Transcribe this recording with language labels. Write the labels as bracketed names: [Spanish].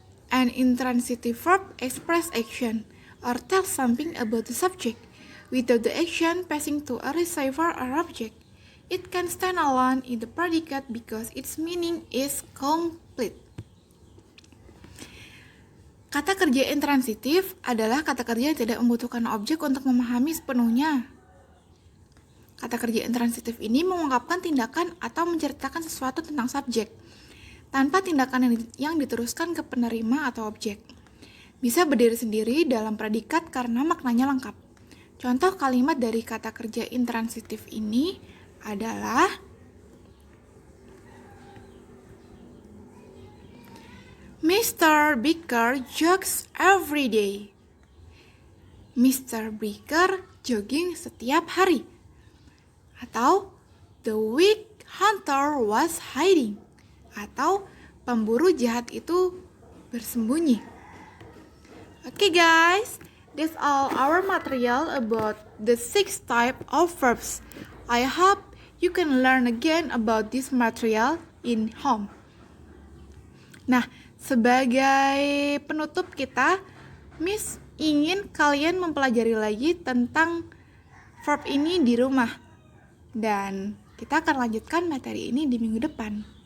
[English] An intransitive verb expresses action or tells something about the subject without the action passing to a receiver or object. It can stand alone in the predicate because its meaning is complete. [Indonesian] Kata kerja intransitif adalah kata kerja yang tidak membutuhkan objek untuk memahami sepenuhnya. Kata kerja intransitif ini mengungkapkan tindakan atau menceritakan sesuatu tentang subjek, tanpa tindakan yang diteruskan ke penerima atau objek. Bisa berdiri sendiri dalam predikat karena maknanya lengkap. Contoh kalimat dari kata kerja intransitif ini adalah Mr. [English] Baker jogs every day. Mr. [Indonesian] Baker jogging setiap hari. [English] Atau the weak hunter was hiding. [Indonesian] Atau pemburu jahat itu bersembunyi. [English] Okay guys, that's all our material about the 6 type of verbs. I hope you can learn again about this material in home. [Indonesian] Nah, sebagai penutup kita, Miss ingin kalian mempelajari lagi tentang verb ini di rumah. Dan kita akan lanjutkan materi ini di minggu depan.